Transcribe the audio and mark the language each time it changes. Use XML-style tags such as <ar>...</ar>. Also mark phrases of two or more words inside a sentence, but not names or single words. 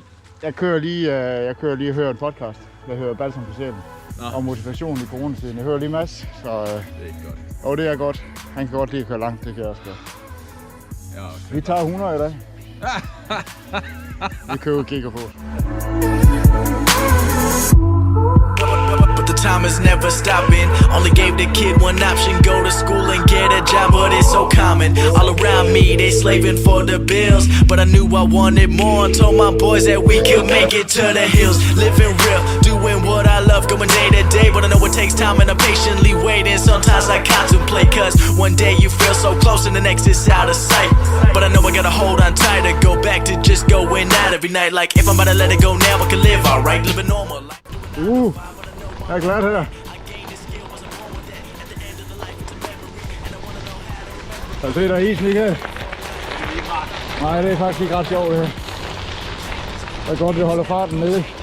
<da>Jeg kører lige og hører en podcast, der hedder Balsam på Sjælen. Og motivation i coronatiden. Jeg hører lige Mads, så... Det er godt. Og det er godt. Han kan godt lide at køre langt, det kan jeg også godt. Ja, okay. Vi tager 100 i dag. Vi køber kigger på.</da> <en>The time is never stopping. Only gave the kid one option, go to school and get a job, but it's so common. All around me, they slaving for the bills, but I knew I wanted more and told my boys that we could make it to the hills. Living real, doing what I love, going day to day, but I know it takes time and I'm patiently waiting. Sometimes I contemplate, cause one day you feel so close and the next is out of sight. But I know I gotta hold on tight to go back to just going out every night. Like if I'm about to let it go now, I can live alright, live a normal life.</en> <da>Jeg er glad her. Kan du se, der er is, Michael? Nej, det er faktisk ikke ret sjovt, det her. Det er godt, det holder farten nede.</da>